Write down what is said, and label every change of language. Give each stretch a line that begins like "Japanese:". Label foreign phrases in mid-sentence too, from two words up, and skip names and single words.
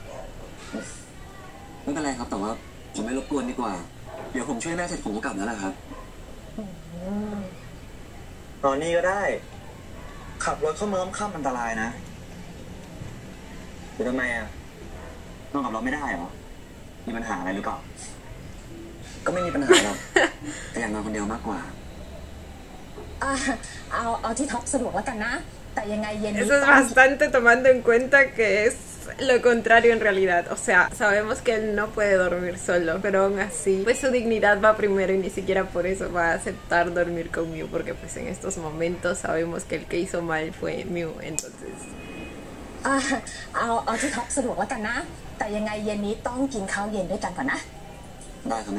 Thai: ไม่เป็นไรครับแต่ว่าผมไม่รบกวนดีกว่า เดี๋ยวผมช่วยแม่เสร็จผมก็กลับแล้วนะครับตอนนี้ก็ได้ ขับรถเข้าเมืองข้ามอันตรายนะหรือทำไมอ่ะนอนกับเราไม่ได้เหรอมีปัญหาอะไรหรือเปล่าก็ไม่มีปัญหาหรอก แต่อยากนอนคนเดียวมากกว่า เอาที่ท็อปสะดวกแล้วกันนะ แต่ยังไงเย็นนี้
Spanish: Eso es bastante tomando en cuenta que es lo contrario en realidad. O sea, sabemos que él no puede dormir solo, pero aún así, pues su dignidad va primero y ni siquiera por eso va a aceptar dormir con Mew, porque pues en estos momentos sabemos que el que hizo mal fue Mew, entonces...
Thai: เอาที่ท็อปสะดวกแล้วกันนะ แต่ยังไงเย็นนี้ต้องกินข้าวเย็นด้วยกันก่อนนะ ได้ครับแม่